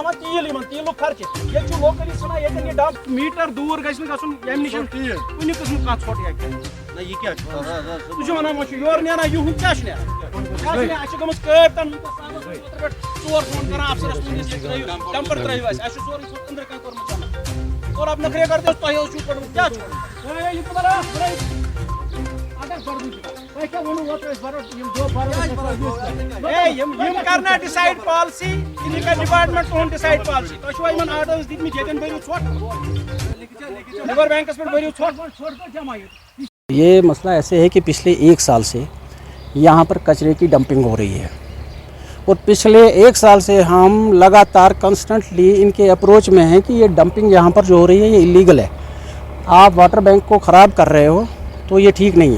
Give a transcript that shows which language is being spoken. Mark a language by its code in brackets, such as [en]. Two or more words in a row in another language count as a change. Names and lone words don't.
[ks] ہاوان تیٖل یِمن تیٖلُک خرچہِ ییٚتہِ چھُ لوکلی ژھٕنان ییٚتٮ۪ن یہِ ڈب میٖٹر دوٗر گژھِ نہٕ گژھُن ییٚمہِ نِش کُنہِ قٕسمُک کانٛہہ ژھۄٹھ ہیٚکہِ تُہۍ چھِو ونان وۄنۍ چھُ یورٕ نیران یِہُنٛد کیٛاہ چھُ نیران اَسہِ چھِ گٔمٕژ کٲبۍ تن پٮ۪ٹھ ژور فون کران افسرس ڈمپر ترٲیِو اَسہِ چھُ سورُے ژھۄٹھ أنٛدرٕ کَنۍ کوٚرمُت جمع [ur] اور اب نخرے کرتے [ks] تۄہہِ اوس چھُو کوٚڑمُت کیٛاہ چھُ کرنا [en] decide policy [ks] یہِ کَرِ ڈِپارٹمنٹ تُہُنٛد [en] decide policy [ks] تۄہہِ چھُوا یِمن آرڈٲرٕس دِتمٕتۍ ییٚتٮ۪ن بٔرِو ژھۄٹھ [en] river banks [ks] پٮ۪ٹھ بٔرِو ژھۄٹھ جمع. [ur] یہ مسئلہ ایسے ہے کہ پچھلے 1 سال سے یہاں پر کچرے کی ڈمپنگ ہو رہی ہے اور پچھلے 1 سال سے ہم لگاتار کنسٹنٹلی ان کے اپروچ میں ہیں کہ یہ ڈمپنگ یہاں پر جو ہو رہی ہے یہ ایلیگل ہے. آپ [en] water bank [ur] کو خراب کر رہے ہو تو یہ ٹھیک نہیں ہے.